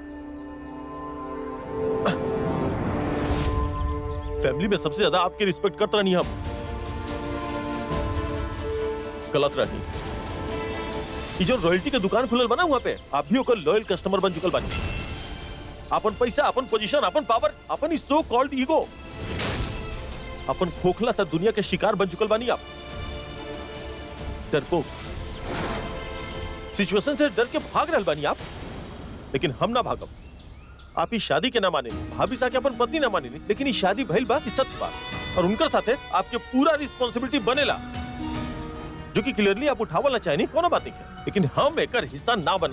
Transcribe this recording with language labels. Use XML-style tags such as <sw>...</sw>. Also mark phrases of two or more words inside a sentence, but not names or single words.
<bho>फैमिली में सबसे ज्यादा आपकी रिस्पेक्ट करते रहनी हम। गलत रही। ये जो रॉयल्टी के दुकान खुलल बना वहाँ पे आप भी ओकर</bho> <en>loyal customer</en> <bho>बन चुकल बानी। अपन पैसा, अपन पोजीशन, अपन पावर, अपन</bho> <en>so called</en> <bho>ईगो, अपन खोखला सा दुनिया के शिकार बन चुकल बानी आप। डरपोक सिचुएशन से डर के भाग रहल बानी आप, लेकिन हम ना भागब। आप इस शादी के ना माने, भाभी सा के अपन पत्नी ना माने, लेकिन इस शादी भइल बा इस सत्य बा और उनकर साथे आपके पूरा रिस्पांसिबिलिटी बनेला, जो कि क्लियरली आप उठावल ना चाहेनी, कोनो बात नहीं है, लेकिन हम एकर हिस्सा ना बनब।</bho>